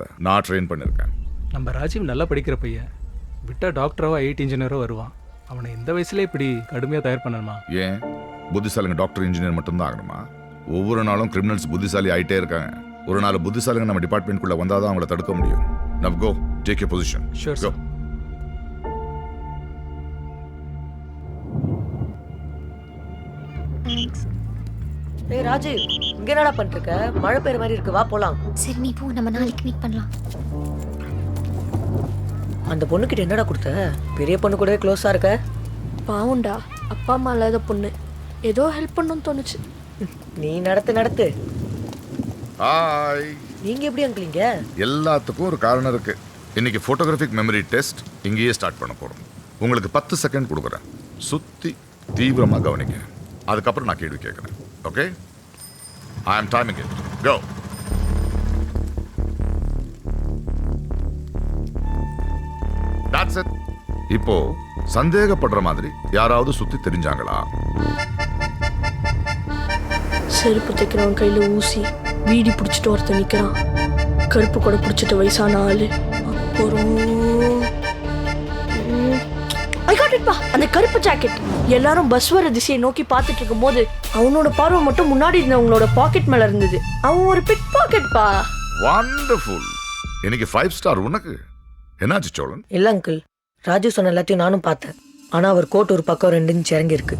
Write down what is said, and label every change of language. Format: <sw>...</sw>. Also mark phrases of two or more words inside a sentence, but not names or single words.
<ta>நான் ட்ரெயின் பண்ணியிருக்கேன். நம்ம ராஜீவ் நல்லா படிக்கிற பையன். விட்டா டாக்டரோ ஐஐடி இன்ஜினியரோ வருவான். அவனை இந்த வயசுல இப்படி கடுமையாக தயார் பண்ணணுமா? ஏன் புத்திசாலிங்க</ta> <en>doctor engineer</en> <ta>மட்டும்தான் ஆகணுமா? ஒவ்வொரு நாளும் கிரிமினல்ஸ் புத்திசாலி ஆகிட்டே இருக்காங்க. ஒரு நாள் புத்திசாலிங்க நம்ம டிபார்ட்மெண்ட்குள்ளே வந்தால் தான் அவங்கள தடுக்க முடியும்.</ta> <en>Now go, take your position. Sure, go. sir.</en> <ta>ஏய் ராஜீவ், இங்க என்னடா பண்ணிருக்க? மழை பெய்யுற மாதிரி இருக்கு, வா போலாம். சரி நீ போ, நம்ம நாளைக்கு மீட் பண்ணலாம். அந்த பொண்ணுக்கிட்ட என்னடா கொடுத்த? பெரிய பொண்ணு கூடவே க்ளோஸாக இருக்க. பாவுண்டா, அப்பா அம்மா இல்லாத பொண்ணு, ஏதோ ஹெல்ப் பண்ணணும்னு தோணுச்சு. நீ நடத்து. ஹாய். நீங்க எப்படி அங்கிளிங்க? எல்லாத்துக்கும் ஒரு காரணம் இருக்கு. இன்னைக்கு</ta> <en>photographic memory test</en> <ta>இங்கேயே ஸ்டார்ட் பண்ண போறோம். உங்களுக்கு 10 செகண்ட் கொடுக்குறேன். சுத்தி தீவிரமாக கவனிங்க. அதுக்கப்புறம் நான் கேள்வி கேட்குறேன்.</ta> <en>Okay? I am timing it. Go. That's it.</en> <ta>இப்போ சந்தேகப்படுற மாதிரி யாராவது சுத்தி தெரிஞ்சாங்களா? செருப்பு தைக்கிறவன் கையில ஊசி, வீடி பிடிச்சிட்டு ஒருத்தன் நிக்கிறான். கருப்பு கொடை பிடிச்சிட்டு வயசான ஆளு. அப்புறம்</ta> <en>I got it</en> <ta>பா, அந்த கருப்பு ஜாக்கெட். எல்லாரும் பஸ் வர திசையை நோக்கி பார்த்துட்டு இருக்கும் போது அவனோட பார்வை மட்டும் முன்னாடி இருந்தவங்களோட பாக்கெட் மேல இருந்தது. அவன் ஒரு</ta> <en>pick pocket</en> <ta>பா. வண்டர்ஃபுல். இன்னைக்கு 5 ஸ்டார் உனக்கு. என்னாச்சு சோழன்? இல்லை அங்கிள், ராஜு சொன்ன எல்லாத்தையும் நானும் பார்த்தேன். ஆனால் அவர் கோட் ஒரு பக்கம் 2 இன்ச் இறங்கி இருக்கு.</ta>